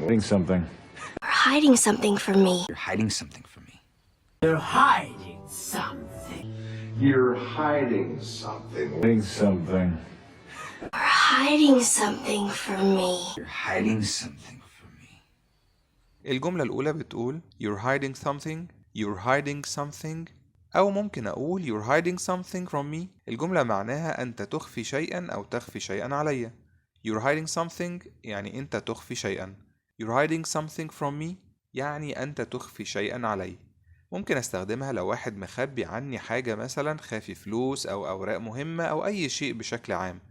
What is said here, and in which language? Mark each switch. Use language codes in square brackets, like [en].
[en] Hiding something. You're hiding something from me. You're hiding something from me. You're hiding something. You're hiding something. Hiding something. You're hiding something from me. You're hiding something from me. [ar] الجملة الأولى بتقول [en] You're hiding something. You're hiding something. [ar] أو ممكن أقول [en] You're hiding something from me. [ar] الجملة معناها أنت تخفي شيئا أو تخفي شيئا علي. [en] You're hiding something [ar] يعني أنت تخفي شيئا. [en] You're hiding something from me [ar] يعني أنت تخفي شيئا علي. ممكن أستخدمها لو واحد مخبي عني حاجة، مثلا خافي فلوس أو أوراق مهمة أو أي شيء بشكل عام.